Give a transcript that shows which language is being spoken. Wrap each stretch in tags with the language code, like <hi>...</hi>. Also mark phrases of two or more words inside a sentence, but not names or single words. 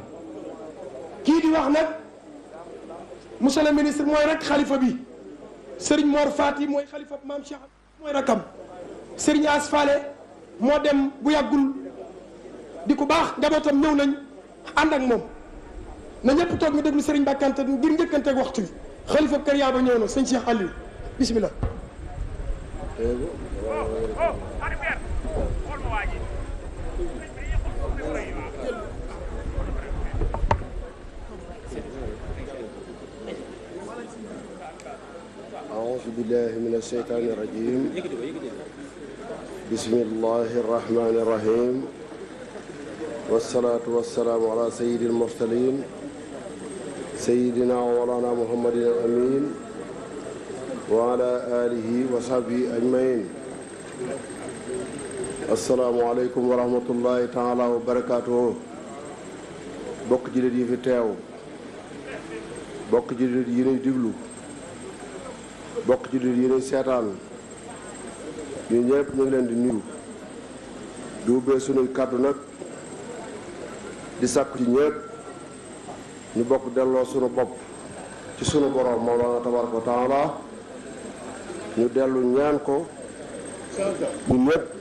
<wo>kii di wax nag</wo> <fr>monsieur le ministre</fr> <wo>mooy rek xalifa bi Serigne Mor Fati mooy xalifa maam Cheikh mooy rakam Serigne Asfale moo dem bu yàggul di ku baax njabootam ñëw nañ ànd ak moom na ñëpp toog ñu déglu Serigne Bakante ngir njëkkanteeg waxtu bi xalifa kër Yaaba ñëw na sëñ Cheikh Aliou bismillah.</wo> <ar>أعوذ بالله من الشيطان الرجيم بسم الله الرحمن الرحيم والصلاة والسلام على سيد المرسلين سيدنا ومولانا محمد الأمين وعلى آله وصحبه أجمعين السلام عليكم ورحمة الله تعالى وبركاته</ar> <wo>bokk jullit yi fi teew bokk jullit yi ñuy diglu bokk jullit yi ñuy seetaan ñu ñëpp ñu ngi leen di nuyu di ubbee sunuy kàddu nag di sàkku ci ñëpp ñu bokk delloo sunu bopp ci sunu borom</wo> <ar>مولانا تبارك وتعالى</ar> <wo>ñu dellu ñaan ko ñu ñëpp</wo>